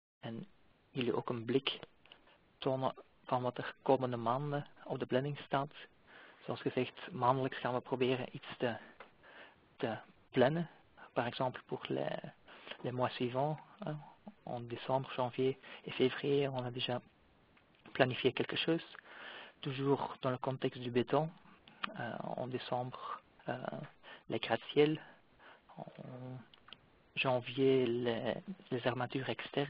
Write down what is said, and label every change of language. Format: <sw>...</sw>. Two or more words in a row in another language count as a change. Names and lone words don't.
<nl>en jullie ook een blik tonen van wat er komende maanden op de planning staat. Zoals gezegd, maandelijks gaan we proberen iets te plannen.</nl> <fr>Par exemple, pour les mois suivants, en décembre, janvier et février, on a déjà planifié quelque chose. Toujours dans le contexte du béton. En décembre, les gratte-ciel. En janvier, les armatures externes.</fr>